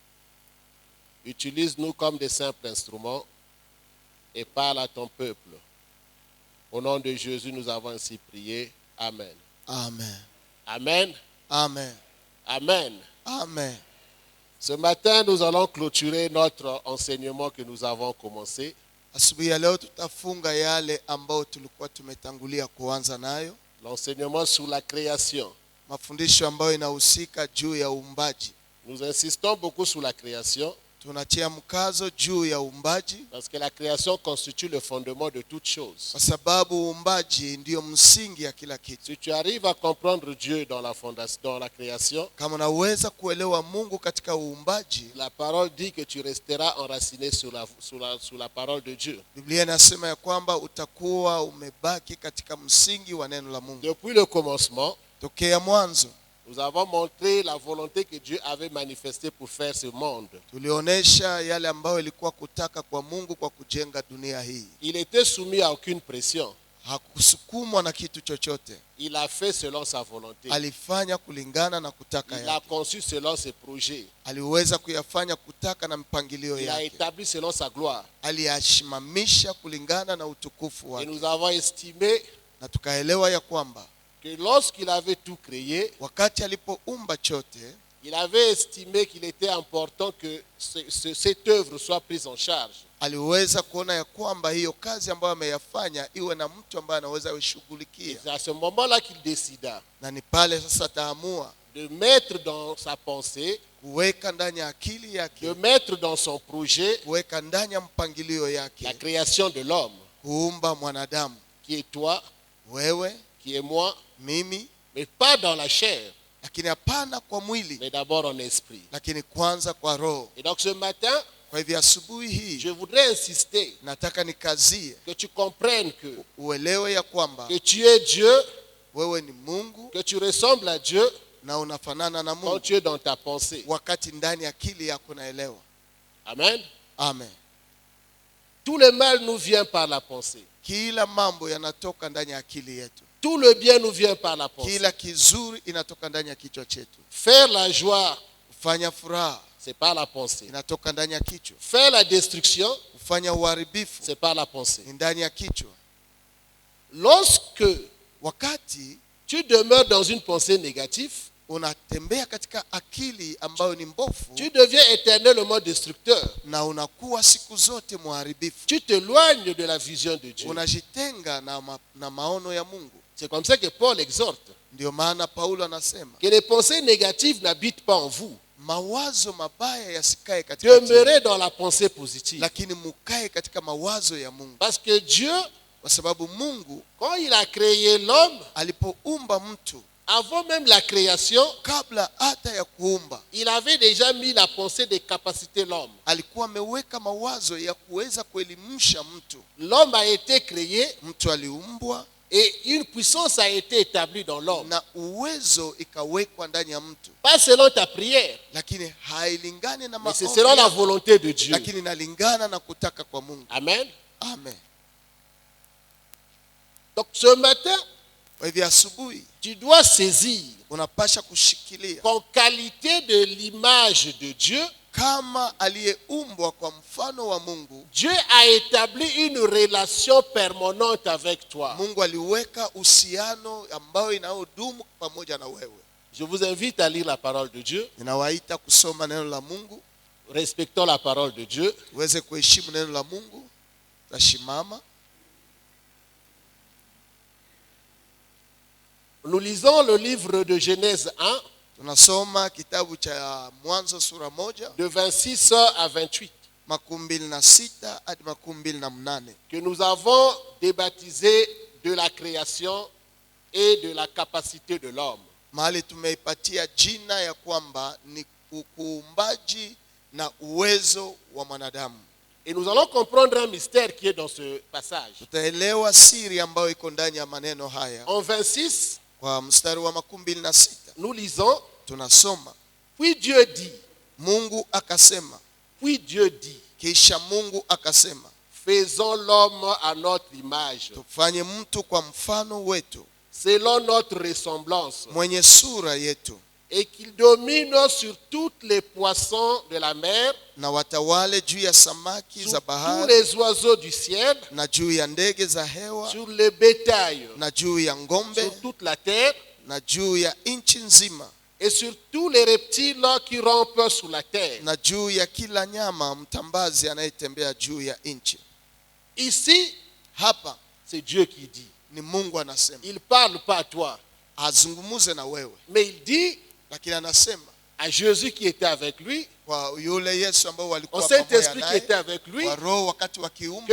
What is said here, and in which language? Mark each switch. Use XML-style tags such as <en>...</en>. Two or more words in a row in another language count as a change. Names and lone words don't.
<fr>Utilise-nous comme des simples instruments et parle à ton peuple. Au nom de Jésus, nous avons ainsi prié. Amen. Amen. Amen. Amen. Amen. Amen. Ce matin, nous allons clôturer notre enseignement que nous avons commencé.</fr> <sw>Asubuhi ya leo tutafunga yale ambao tulikuwa tumetangulia kuanza nayo.</sw> <fr>L'enseignement sur la création.</fr> <sw>Mafundisho ambayo inahusika juu ya uumbaji.</sw> <fr>Nous insistons beaucoup sur la création.</fr> <sw>Tunatia mkazo juu ya uumbaji.</sw> <fr>Parce que la création constitue le fondement de toute chose.</fr> <sw>Kwa sababu uumbaji ndio msingi ya kila kitu.</sw> <fr>Si tu arrives à comprendre Dieu dans la fondation, dans la création,</fr> <sw>kama unaweza kuelewa Mungu katika uumbaji,</sw> <fr>la parole dit que tu resteras enraciné sur la parole de Dieu.</fr> <sw>Biblia inasema ya kwamba utakuwa umebaki katika msingi wa neno la Mungu.</sw> <fr>Depuis le commencement,</fr> <sw>tokea mwanzo,</sw> <fr>nous avons montré la volonté que Dieu avait manifestée pour faire ce monde.</fr> <sw>Tulionyesha yale ambayo ilikuwa kutaka kwa Mungu kwa kujenga dunia hii.</sw> <fr>Il était soumis à aucune pression.</fr> <sw>Hakusukumwa na kitu chochote.</sw> <fr>Il a fait selon sa volonté.</fr> <sw>Alifanya kulingana na kutaka yake.</sw> <fr>Il a conçu selon ses projets.</fr> <sw>Aliweza kuyafanya kutaka na mpangilio yake.</sw> <fr>Il a établi selon sa gloire.</fr> <sw>Aliyashimamisha kulingana na utukufu wake.</sw> <fr>Et nous avons estimé</fr> <sw>na tukaelewa ya kwamba</sw> <fr>que lorsqu'il avait tout créé,</fr> <sw>wakati alipoumba chote,</sw> <fr>il avait estimé qu'il était important que cette œuvre soit prise en charge.</fr> <sw>Aliweza kuona ya kwamba hiyo kazi ambayo ameyafanya iwe na mtu ambaye anaweza kushughulikia.</sw> <fr>C'est à ce moment-là qu'il décida</fr> <sw>na ni pale sasa taamua</sw> <fr>de mettre dans sa pensée,</fr> <sw>kuweka ndani ya akili yake,</sw> <fr>de mettre dans son projet,</fr> <sw>kuweka ndani ya mpangilio yake,</sw> <fr>la création de l'homme,</fr> <sw>kuumba mwanadamu,</sw> <fr>qui est toi,</fr> <sw>wewe,</sw> <fr>qui est moi,</fr> <sw>mimi,</sw> <fr>mais pas dans la chair,</fr> <sw>lakini hapana kwa mwili,</sw> <fr>mais d'abord en esprit.</fr> <sw>lakini kwanza kwa roho.</sw> <fr>Et donc ce matin,</fr> <sw>kwa hivyo asubuhi hii,</sw> <fr>je voudrais insister,</fr> <sw>nataka nikazie,</sw> <fr>que tu comprennes que,</fr> <sw>uelewe ya kwamba</sw> <fr>que tu es Dieu,</fr> <sw>wewe ni Mungu,</sw> <fr>que tu ressembles à Dieu</fr> <sw>na unafanana na</sw> <fr>quand</fr> <sw>Mungu</sw> <fr>tu es dans ta pensée.</fr> <sw>wakati ndani ya akili yako naelewa.</sw> <fr>Amen.</fr> <sw>Amen.</sw> <fr>Tout le mal nous vient par la pensée.</fr> <sw>Kila mambo yanatoka ndani ya akili yetu.</sw> <fr>Tout le bien nous vient par la pensée.</fr> <sw>Kila kizuri inatoka ndani ya kichwa chetu.</sw> <fr>Faire la joie,</fr> <sw>kufanya furaha,</sw> <fr>c'est par la pensée.</fr> <sw>inatoka ndani ya kichwa.</sw> <fr>Faire la destruction,</fr> <sw>kufanya uharibifu,</sw> <fr>c'est par la pensée.</fr> <sw>ni ndani ya kichwa.</sw> <fr>Lorsque</fr> <sw>wakati</sw> <fr>tu demeures dans une pensée négative,</fr> <sw>unatembea katika akili ambayo ni mbovu,</sw> <fr>tu deviens éternellement destructeur.</fr> <sw>na unakuwa siku zote muharibifu.</sw> <fr>Tu t'éloignes de la vision de Dieu.</fr> <sw>Unajitenga na maono ya Mungu.</sw> <fr>C'est comme ça que Paul exhorte.</fr> <sw>Ndio maana Paulo anasema</sw> <fr>que les pensées négatives n'habitent pas en vous.</fr> <sw>mawazo mabaya yasikae katika</sw> <fr>Demeurez dans la pensée positive.</fr> <sw>lakini mukae katika mawazo ya Mungu.</sw> <fr>Parce que Dieu,</fr> <sw>kwa sababu Mungu</sw> <fr>quand il a créé l'homme,</fr> <sw>alipoumba mtu,</sw> <fr>avant même la création,</fr> <sw>kabla hata ya kuumba,</sw> <fr>il avait déjà mis la pensée de capaciter l'homme.</fr> <sw>alikuwa ameweka mawazo ya kuweza kuelimisha mtu.</sw> <fr>L'homme a été créé,</fr> <sw>mtu aliumbwa,</sw> <fr>et une puissance a été établie dans l'homme.</fr> <sw>na uwezo ikawekwa ndani ya mtu.</sw> <fr>Pas selon ta prière,</fr> <sw>lakini hailingani na</sw> <fr>mais c'est</fr> <sw>maombi</sw> <fr>selon la</fr> <sw>yako,</sw> <fr>volonté de Dieu.</fr> <sw>lakini inalingana na kutaka kwa Mungu.</sw> <fr>Amen.</fr> <sw>Amen.</sw> <fr>Donc ce matin,</fr> <sw>kwa hivyo asubuhi,</sw> <fr>tu dois saisir</fr> <sw>unapasha kushikilia</sw> <fr>qu'en qualité de l'image de Dieu,</fr> <sw>kama aliyeumbwa kwa mfano wa Mungu,</sw> <fr>Dieu a établi une relation permanente avec toi.</fr> <sw>Mungu aliweka uhusiano ambao inaodumu pamoja na wewe.</sw> <fr>Je vous invite à lire la parole de Dieu.</fr> <sw>Ninawaita kusoma neno la Mungu.</sw> <fr>Respectons la parole de Dieu.</fr> <sw>Tuweze kuheshimu neno la Mungu. Tashimama.</sw> <fr>Nous lisons le livre de Genèse 1.</fr> <sw>Tunasoma kitabu cha Mwanzo sura 1</sw> <fr>de 26 à 28.</fr> <sw>26 hadi 28.</sw> <fr>Que nous avons débaptisé de la création et de la capacité de l'homme.</fr> <sw>Mahali tumeipatia jina ya kwamba ni uumbaji na uwezo wa mwanadamu.</sw> <fr>Et nous allons comprendre un mystère qui est dans ce passage.</fr> <sw>Tutaelewa siri ambayo iko ndani ya maneno haya.</sw> <fr>En 26,</fr> <sw>kwa mstari wa 26,</sw> <fr>nous lisons,</fr> <sw>tunasoma,</sw> <fr>puis Dieu dit,</fr> <sw>Mungu akasema.</sw> <fr>Puis Dieu dit,</fr> <sw>Kisha Mungu akasema,</sw> <fr>faisons l'homme à notre image,</fr> <sw>tufanye mtu kwa mfano wetu,</sw> <fr>selon notre ressemblance,</fr> <sw>mwenye sura yetu,</sw> <fr>et qu'il domine sur toutes les poissons de la mer,</fr> <sw>na watawale juu ya samaki</sw> <fr>sur</fr> <sw>za</sw> <fr>tous</fr> <sw>bahari,</sw> <fr>les oiseaux du ciel,</fr> <sw>na juu ya ndege za hewa,</sw> <fr>sur le bétail,</fr> <sw>na juu ya ng'ombe,</sw> <fr>sur toute la terre,</fr> <sw>na juu ya nchi nzima,</sw> <fr>et sur tous les reptiles qui rampent sous la terre.</fr> <sw>na juu ya kila nyama mtambazi anayetembea juu ya nchi.</sw> <fr>Ici,</fr> <sw>Hapa</sw> <fr>c'est Dieu qui dit.</fr> <sw>ni Mungu anasema.</sw> <fr>Il ne parle pas à toi,</fr> <sw>Azungumuze na wewe,</sw> <fr>mais il dit</fr> <sw>lakini anasema</sw> <fr>à Jésus qui était avec lui,</fr> <sw>kwa yule Yesu ambao</sw> <fr>au</fr> <sw>walikuwa pamoja</sw> <fr>Saint-Esprit qui</fr> <sw>naye,</sw> <fr>était avec lui,</fr> <sw>kwa Roho wakati</sw> <fr>que</fr> <sw>wakiumba,</sw>